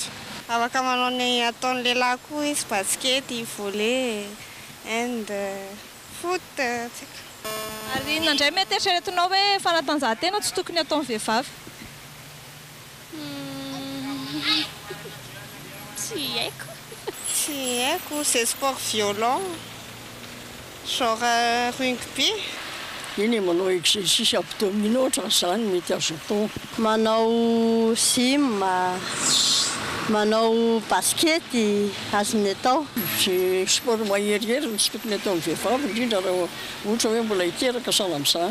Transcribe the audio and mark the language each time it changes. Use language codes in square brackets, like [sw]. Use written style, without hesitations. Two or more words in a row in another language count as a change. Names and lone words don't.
[mg] afaka manao ny ataon'ny lehilahy koa izy baskety volley hand foot ary nandray mety eritreretinao hoe fanatanjahantena tsy tokony ataon'ny vehivavy tsy haiko [fr] c'est sport violent genre rugby [mg] iny manao [fr] exercice abdominaux [mg] ohatran'izany mety azo atao manao gym manao baskety azony atao zay sport maherihery tsy tokony ataon'ny vehivavy indrindra raha ohatra hoe mbola hiteraka sana amin'izany